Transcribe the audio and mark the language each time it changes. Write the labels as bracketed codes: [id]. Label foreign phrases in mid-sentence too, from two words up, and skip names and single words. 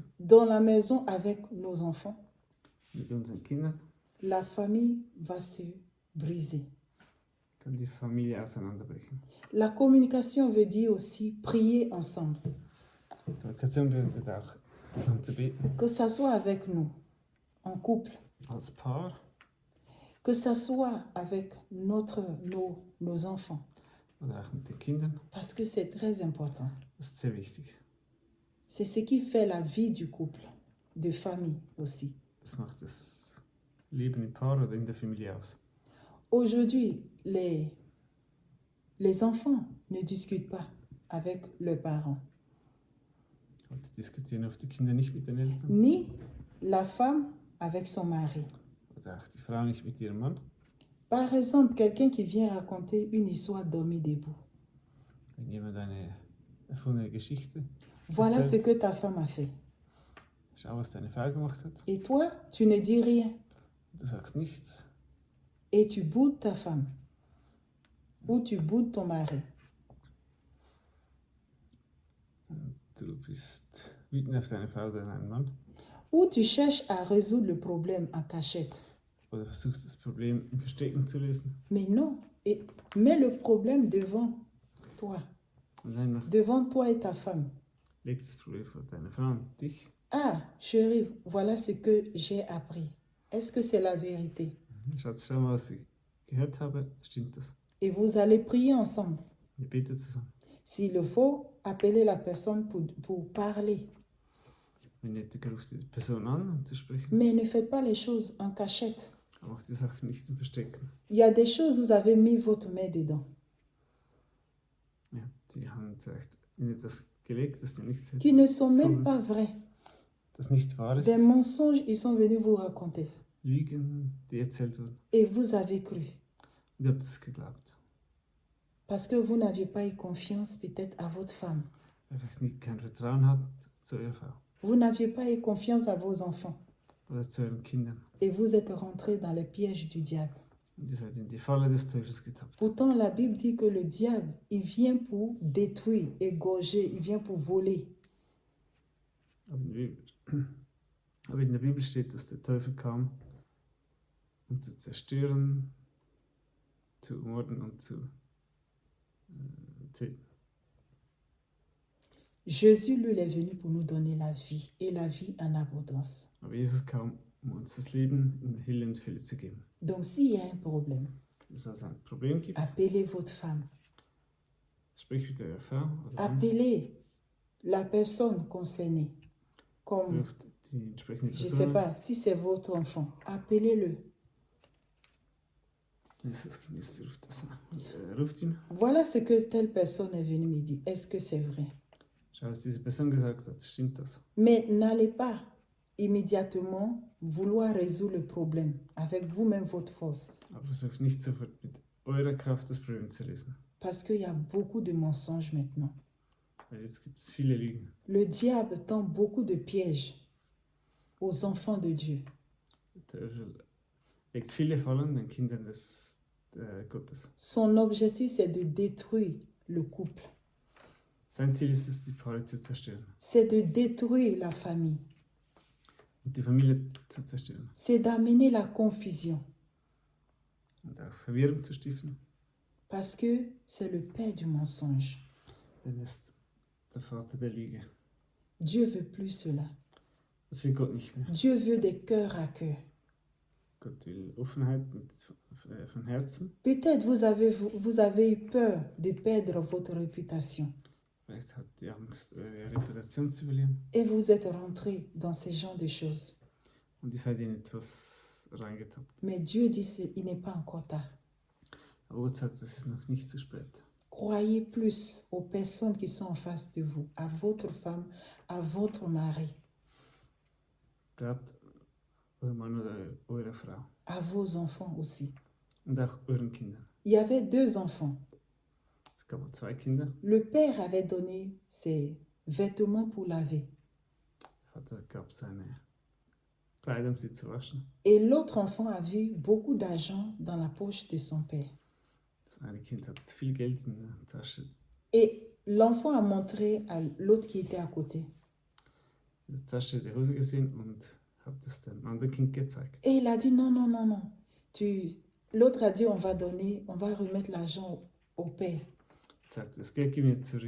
[fr] dans la maison avec nos enfants, [de] mit unseren Kindern, [fr] la famille va se briser. [de] kann die Familie auseinanderbrechen. [fr] La communication veut dire aussi prier ensemble, [de] Kommunikation bedeutet auch, zusammen zu beten. [fr] que ça soit avec nous, en couple, [de] Als Paar [fr] que ça soit avec nos enfants, [de] oder auch mit den Kindern. [fr] parce que c'est très important. [de] Das ist sehr wichtig. [fr] C'est ce qui fait la vie du couple, de famille aussi. [de] Das macht das Leben im Paar oder in der Familie aus. [fr] Aujourd'hui, les enfants ne discutent pas avec leurs parents, [de] Heute diskutieren oft die Kinder nicht mit den Eltern [fr] ni la femme avec son mari. [de] oder auch die Frau nicht mit ihrem Mann. [fr] Par exemple, quelqu'un qui vient raconter une histoire dormi debout. [de] Wenn jemand eine erfundene Geschichte [fr] Voilà ce [de] erzählt, [fr] que ta femme a fait. [de] schau, was deine Frau gemacht hat. [fr] Et toi, tu ne dis rien. [de] Du sagst nichts. [fr] Et tu boudes ta femme. Ou tu boudes ton mari. [de] Und du bist wütend auf deine Frau oder deinen Mann. [fr] Ou tu cherches à résoudre le problème en cachette. [de] Oder versuchst das Problem im Verstecken zu lösen. [fr] Mais non. Et mets le problème devant toi. [de] Nein, mach, [fr] Devant toi et ta femme. [de] leg das Problem vor deiner Frau und dich. [fr] Ah, chérie, voilà ce que j'ai appris. Est-ce que c'est la vérité? [de] Schatz, schau mal, was ich gehört habe. Stimmt das? [fr] Et vous allez prier ensemble. [de] Ihr betet zusammen. [fr] S'il le faut, appelez la personne pour parler. [de] Wenn nötig, ruft die Person an, um zu sprechen. [fr] Mais ne faites pas les choses en cachette. [de] Aber macht die Sachen nicht im Verstecken. [fr] Il y a des choses, vous avez mis votre main dedans. [de] Ja, sie haben vielleicht in etwas gelegt, das nicht, [fr] Qui ne sont même pas vraies. [de] das nicht wahr ist. [fr] Des mensonges, ils sont venus vous raconter. [de] Lügen, die erzählt wurden. [fr] Et vous avez cru. [de] Und ihr habt es geglaubt. [fr] Parce que vous n'aviez pas eu confiance peut-être à votre femme. [de] Weil ihr nicht kein Vertrauen habt zu eurer Frau [fr] Vous n'aviez pas eu confiance à vos enfants. [de] oder zu euren Kindern. [fr] Et vous êtes rentré dans les pièges du diable. [de] Und ihr seid in die Falle des Teufels getappt. [fr] Pourtant, la Bible dit que le diable, il vient pour détruire, égorger, il vient pour voler. [de] Aber in der Bibel steht, dass der Teufel kam, um zu zerstören, zu morden und zu töten. [fr] Jésus, lui, il est venu pour nous donner la vie et la vie en abondance. [de] Aber Jesus kam, um uns das Leben in Hülle und Fülle zu geben. [fr] Donc, s'il y a un problème, [de] Wenn es also ein Problem gibt, [fr] appelez votre femme. [de] sprich mit eurer Frau oder Mann, [fr] Appelez la personne concernée. Comme, [de] ruft die entsprechende [fr] je ne sais [de] Person an. [fr] pas, si c'est votre enfant, appelez-le. [de] Wenn es das Kind ist, ruft das an. Ruft ihn. [fr] Voilà ce que telle personne est venue me dire. Est-ce que c'est vrai? [de] Schau, was diese Person gesagt hat, stimmt das? [fr] Mais n'allez pas immédiatement vouloir résoudre le problème avec vous-même votre force. [de] Aber versucht nicht sofort mit eurer Kraft das Problem zu lösen. [fr] Parce qu'il y a beaucoup de mensonges maintenant. [de] Weil jetzt gibt es viele Lügen. [fr] Le diable tend beaucoup de pièges aux enfants de Dieu. [de] Der Teufel legt viele Fallen den Kindern des Gottes. [fr] Son objectif, c'est de détruire le couple. [de] Sein Ziel ist es, die Paare zu zerstören [fr] C'est de détruire la famille. [de] und die Familie zu zerstören [fr] C'est d'amener la confusion. [de] und auch Verwirrung zu stiften. [fr] Parce que c'est le père du mensonge. [de] Denn er ist der Vater der Lüge. [fr] Dieu veut plus cela. [de] Das will Gott nicht mehr. [fr] Dieu veut des cœurs à cœur. [de] Gott will Offenheit von Herzen. [fr] Peut-être vous avez eu peur de perdre votre réputation. [de] Vielleicht hat die Angst, eure Reputation zu verlieren. [fr] Et vous êtes rentré dans ce genre de choses. [de] Und ihr seid in etwas reingetappt. [fr] Mais Dieu dit qu'il n'est pas encore tard. [de] Aber Gott sagt, es ist noch nicht zu spät. [fr] Croyez plus aux personnes qui sont en face de vous, à votre femme, à votre mari, [de] Glaubt eurem Mann oder eurer Frau [fr] à vos enfants aussi. [de] und auch euren Kindern. [fr] Il y avait 2 enfants. [de] Es gab auch 2 Kinder. [fr] Le père avait donné ses vêtements pour laver. [de] Der Vater gab seine Kleider, um sie zu waschen. [fr] Et l'autre enfant a vu beaucoup d'argent dans la poche de son père. [de] Das eine Kind hat viel Geld in der Tasche. [fr] Et l'enfant a montré à l'autre qui était à côté. [de] In der Tasche der Hose gesehen und hat es dem anderen Kind gezeigt. [fr] Et il a dit non, non, non, non. L'autre a dit on va remettre l'argent au père. [de] Sagt, das Geld gib mir zurück.